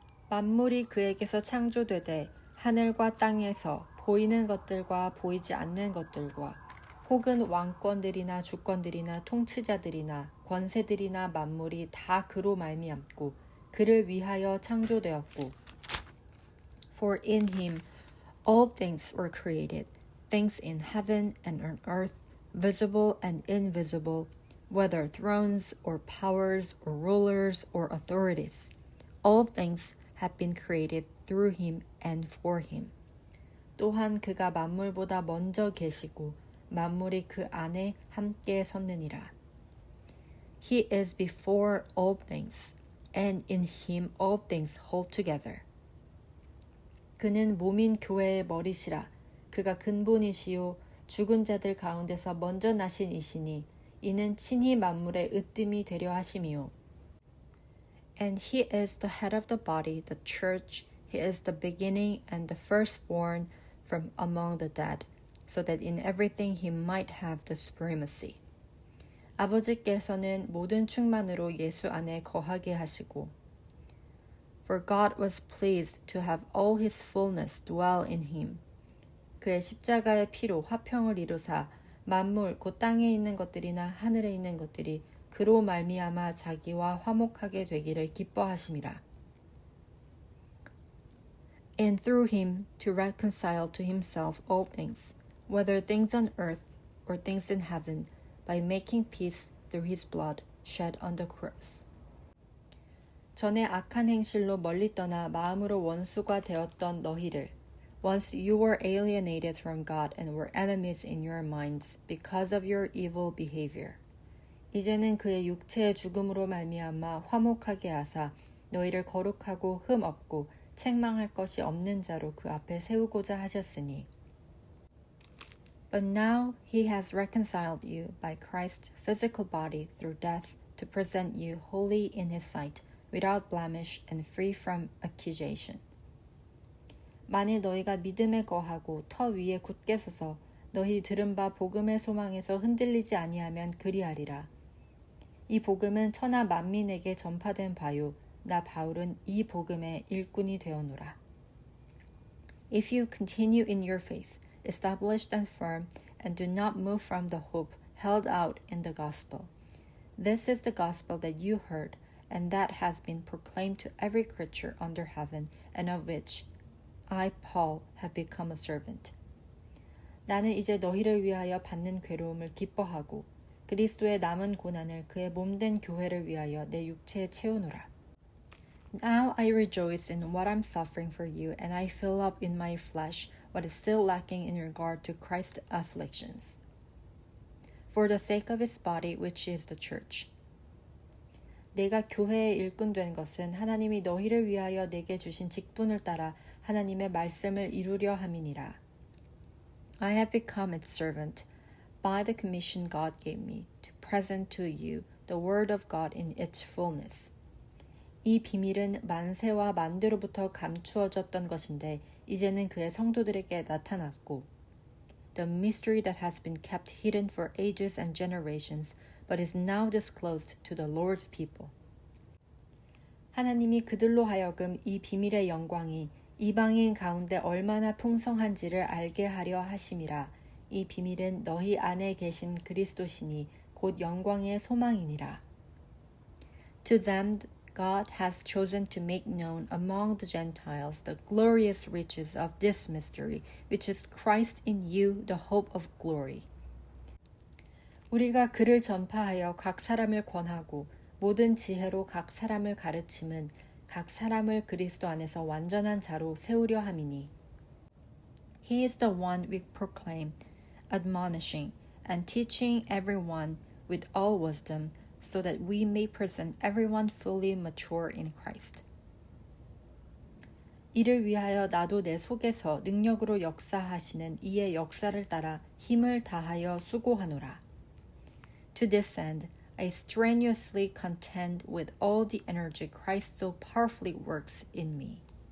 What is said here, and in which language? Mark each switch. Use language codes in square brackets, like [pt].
[ko] 만물이 그에게서 창조되되 하늘과 땅에서 보이는 것들과 보이지 않는 것들과 혹은 왕권들이나 주권들이나 통치자들이나 권세들이나 만물이 다 그로 말미암고 그를 위하여 창조되었고 [en] For in Him all things were created, things in heaven and on earth, visible and invisible, whether thrones or powers or rulers or authorities. All things have been created through Him and for Him. [ko] 또한 그가 만물보다 먼저 계시고 만물이 그 안에 함께 섰느니라. [en] He is before all things, and in him all things hold together. [ko] 그는 몸인 교회의 머리시라. 그가 근본이시요 죽은 자들 가운데서 먼저 나신 이시니 이는 친히 만물의 으뜸이 되려 하심이요. [en] And he is the head of the body, the church. He is the beginning and the firstborn from among the dead, so that in everything he might have the supremacy. [ko] 아버지께서는 모든 충만으로 예수 안에 거하게 하시고 [en] For God was pleased to have all his fullness dwell in him. [ko] 그의 십자가의 피로 화평을 이루사 만물 곧 땅에 있는 것들이나 하늘에 있는 것들이 그로 말미암아 자기와 화목하게 되기를 기뻐하심이라. [en] And through him to reconcile to himself all things, whether things on earth or things in heaven, by making peace through his blood shed on the cross. [ko] 전에 악한 행실로 멀리 떠나 마음으로 원수가 되었던 너희를 [en] Once you were alienated from God and were enemies in your minds because of your evil behavior. [ko] 이제는 그의 육체의 죽음으로 말미암아 화목하게 하사 너희를 거룩하고 흠 없고 책망할 것이 없는 자로 그 앞에 세우고자 하셨으니 [en] But now he has reconciled you by Christ's physical body through death to present you holy in his sight, without blemish and free from accusation. [ko] 만일 너희가 믿음에 거하고 터 위에 굳게 서서 너희 들은 바 복음의 소망에서 흔들리지 아니하면 그리하리라. 이 복음은 천하 만민에게 전파된 바요. 나 바울은 이 복음의 일꾼이 되어노라. [en] If you continue in your faith, established and firm, and do not move from the hope held out in the gospel. This is the gospel that you heard, and that has been proclaimed to every creature under heaven, and of which I, Paul, have become a servant. [ko] 나는 이제 너희를 위하여 받는 괴로움을 기뻐하고 그리스도의 남은 고난을 그의 몸된 교회를 위하여 내 육체에 채우노라. [en] Now I rejoice in what I'm suffering for you, and I fill up in my flesh what is still lacking in regard to Christ's afflictions, for the sake of his body, which is the church. [ko] 내가 교회의 일꾼 된 것은 하나님이 너희를 위하여 내게 주신 직분을 따라 하나님의 말씀을 이루려 함이니라. [en] I have become its servant by the commission God gave me to present to you the word of God in its fullness. [ko] 이 비밀은 만세와 만대로부터 감추어졌던 것인데 이제는 그의 성도들에게 나타났고 [en] The mystery that has been kept hidden for ages and generations but is now disclosed to the Lord's people. [ko] 하나님이 그들로 하여금 이 비밀의 영광이 이방인 가운데 얼마나 풍성한지를 알게 하려 하심이라. 이 비밀은 너희 안에 계신 그리스도시니 곧 영광의 소망이니라. [en] To them God has chosen to make known among the Gentiles the glorious riches of this mystery, which is Christ in you, the hope of glory. [ko] 우리가 그를 전파하여 각 사람을 권하고 모든 지혜로 각 사람을 가르침은 각 사람을 그리스도 안에서 완전한 자로 세우려 함이니. [en] He is the one we proclaim, admonishing and teaching everyone with all wisdom, so that we may present everyone fully mature in Christ. [ko] 이를 위하여 나도 내 속에서 능력으로 역사하시는 이의 역사를 따라 힘을 다하여 수고하노라. [en] To this end, I strenuously contend with all the energy Christ so powerfully works in me.